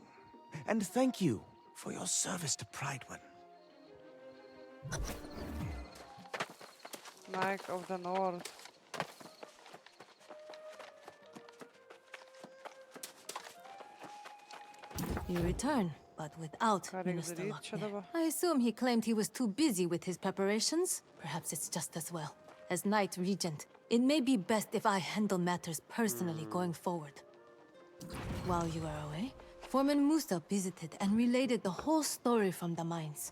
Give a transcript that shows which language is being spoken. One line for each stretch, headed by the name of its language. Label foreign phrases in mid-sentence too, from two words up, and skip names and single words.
English: And thank you for your service to Pridewen. Knight of the North. You return, but without
Lithuanian: Ką reikia
English: Minister
Lithuanian: daryt čia
English: Lockyer.
Lithuanian: dabar?
English: I assume he claimed he was too busy with his preparations. Perhaps it's just as well. As Knight Regent, it may be best if I handle matters personally going forward. While you were away, Foreman Musa visited and related the whole story from the mines.